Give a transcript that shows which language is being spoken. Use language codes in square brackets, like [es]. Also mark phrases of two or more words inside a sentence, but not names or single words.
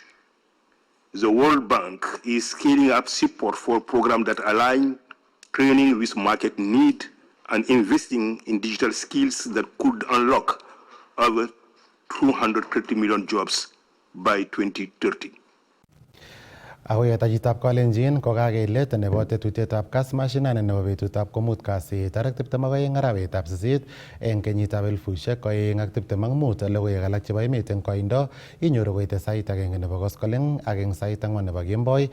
[en] The World Bank is scaling up support for programs that align training with market need and investing in digital skills that could unlock over 230 million jobs by 2030. [kln] Akoyetajitab Kalenjin kokakeilet nebo tetutietab kas mashinani nebo betutab komut kasi tarik 22 arawetab 8 eng kenyitab 2025. Logoiwek alak chebo emet eng koindo inyoru koite sait 1 nebo koskoleng ak eng sait 4 nebo kemboi.